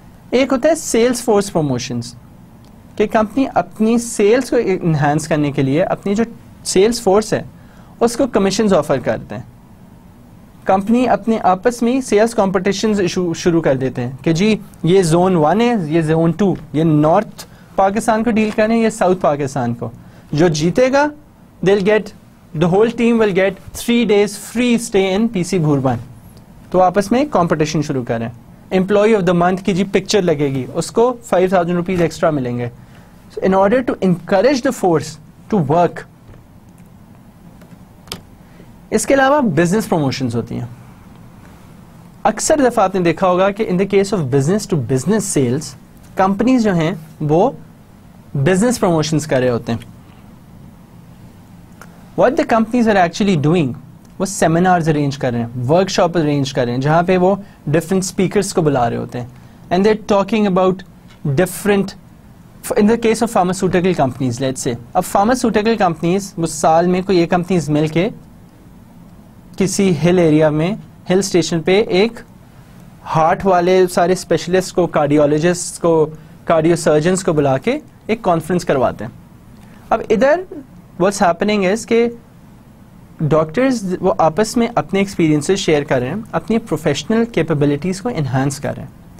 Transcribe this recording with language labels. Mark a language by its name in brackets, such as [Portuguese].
[Urdu] ایک ہوتا ہے سیلز فورس پروموشنز, کہ کمپنی اپنی سیلز کو انہانس کرنے کے لیے اپنی جو سیلز فورس ہے اس کو کمیشنز آفر کرتے ہیں. کمپنی اپنے آپس میں سیلز کمپٹیشنز شروع کر دیتے ہیں کہ جی یہ زون 1 ہے, یہ زون 2, یہ نارتھ پاکستان کو ڈیل کریں, یہ ساؤتھ پاکستان کو. جو جیتے گا [English] they'll get, the whole team will get 3 days free stay in PC Bhurban. [Urdu] تو آپس میں کمپٹیشن شروع کریں. امپلائی آف دا منتھ کی جی پکچر لگے گی, اس کو 5000 روپیز ایکسٹرا ملیں گے. [English] in order to encourage the force to work. [Urdu] اس کے علاوہ بزنس پروموشنز ہوتی ہیں. اکثر دفعہ آپ نے دیکھا ہوگا کہ [English] in the case of business to business sales, [Urdu] companies جو ہیں وہ بزنس پروموشنز کر رہے ہوتے ہیں. [English] What the companies are actually doing, [Urdu] وہ سیمینارز ارینج کر رہے ہیں, ورک شاپ ارینج کر رہے ہیں, جہاں پہ وہ ڈفرینٹ اسپیکرس کو بلا رہے ہوتے ہیں. [English] And they're talking about different, in the case of pharmaceutical companies, let's say. [Urdu] اب pharmaceutical companies وہ سال میں کوئی ایک کمپنیز مل کے کسی ہل ایریا میں, ہل اسٹیشن پہ ایک ہارٹ والے سارے اسپیشلسٹ کو, کارڈیولوجسٹ کو, کارڈیو سرجنس کو بلا کے ایک کانفرنس کرواتے ہیں. اب ادھر [English] what's happening is [Urdu] کہ ڈاکٹرز وہ آپس میں اپنے ایکسپیرینسز شیئر کر رہے ہیں, اپنی پروفیشنل کیپیبلٹیز کو انہانس کر رہے ہیں.